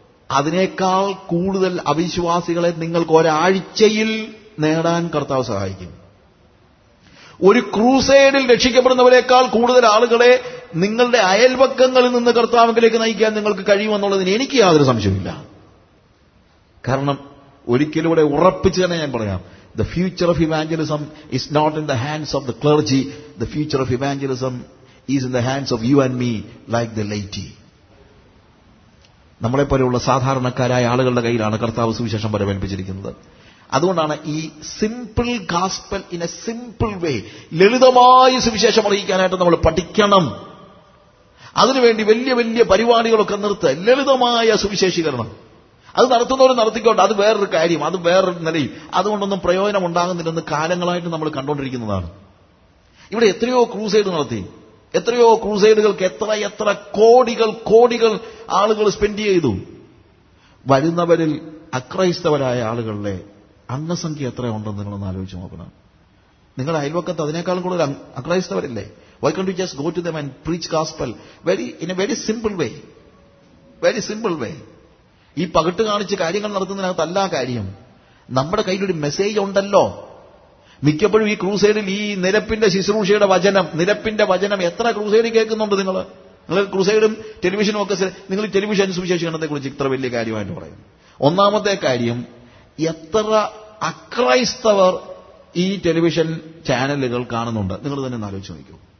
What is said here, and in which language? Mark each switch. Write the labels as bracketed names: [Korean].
[Malayalam] അതിനേക്കാൾ കൂടുതൽ അവിശ്വാസികളെ നിങ്ങൾക്ക് ഒരാഴ്ചയിൽ നേടാൻ കർത്താവ് സഹായിക്കും. ഒരു ക്രൂസൈഡിൽ രക്ഷിക്കപ്പെടുന്നവരെക്കാൾ കൂടുതൽ ആളുകളെ നിങ്ങളുടെ അയൽപക്കങ്ങളിൽ നിന്ന് കർത്താവിലേക്ക് നയിക്കാൻ നിങ്ങൾക്ക് കഴിയുമെന്നുള്ളതിന് എനിക്ക് യാതൊരു സംശയമില്ല. കാരണം ഒരിക്കലൂടെ ഉറപ്പിച്ച് തന്നെ ഞാൻ പറയാം, [English] the future of evangelism is not in the hands of the clergy. The future of evangelism is in the hands of you and me, like the laity. [Malayalam] നമ്മളെപ്പോലെയുള്ള സാധാരണക്കാരായ ആളുകളുടെ കയ്യിലാണ് കർത്താവ് സുവിശേഷം പരമേൽപ്പിച്ചിരിക്കുന്നത്. അതുകൊണ്ടാണ് ഈ [English] simple gospel in a simple way, [Malayalam] ലളിതമായ സുവിശേഷം അറിയിക്കാനായിട്ട് നമ്മൾ പഠിക്കണം. അതിനുവേണ്ടി വലിയ വലിയ പരിപാടികളൊക്കെ നിർത്തുക. ലളിതമായ സുവിശേഷീകരണം അത് നടത്തുന്നവർ നടത്തിക്കോട്ടെ, അത് വേറൊരു കാര്യം, അത് വേറൊരു നിലയിൽ. അതുകൊണ്ടൊന്നും പ്രയോജനം ഉണ്ടാകുന്നില്ലെന്ന് കാലങ്ങളായിട്ട് നമ്മൾ കണ്ടുകൊണ്ടിരിക്കുന്നതാണ്. ഇവിടെ എത്രയോ ക്രൂസൈഡ് നടത്തി, എത്രയോ ക്രൂസൈഡുകൾക്ക് എത്ര കോടികൾ ആളുകൾ സ്പെൻഡ് ചെയ്തു. വരുന്നവരിൽ അക്രൈസ്തവരായ ആളുകളുടെ അംഗസംഖ്യ എത്ര ഉണ്ടെന്ന് നിങ്ങളൊന്ന് ആലോചിച്ച് നോക്കണം. നിങ്ങളുടെ അയൽവക്കത്ത് അതിനേക്കാളും കൂടുതൽ അക്രൈസ്തവരില്ലേ? [English] Why can't you just go to them and preach gospel in a very simple way? Very simple way. [Malayalam] ഈ പകിട്ട് കാണിച്ച് കാര്യങ്ങൾ നടത്തുന്നതിനകത്തല്ല കാര്യം. നമ്മുടെ കയ്യിലൊരു മെസ്സേജ് ഉണ്ടല്ലോ. മിക്കപ്പോഴും ഈ ക്രൂസൈഡിൽ ഈ നിരപ്പിന്റെ ശുശ്രൂഷയുടെ നിരപ്പിന്റെ വചനം എത്ര ക്രൂസൈഡിൽ കേൾക്കുന്നുണ്ട് നിങ്ങൾ ക്രൂസൈഡും ടെലിവിഷനും ഒക്കെ. നിങ്ങൾ ഈ ടെലിവിഷൻ സുവിശേഷീകരണത്തെ കുറിച്ച് ഇത്ര വലിയ കാര്യമായിട്ട് പറയുന്നു. ഒന്നാമത്തെ കാര്യം, എത്ര അക്രൈസ്തവർ ഈ ടെലിവിഷൻ ചാനലുകൾ കാണുന്നുണ്ട് നിങ്ങൾ തന്നെ ഒന്ന് ആലോചിച്ച് നോക്കൂ.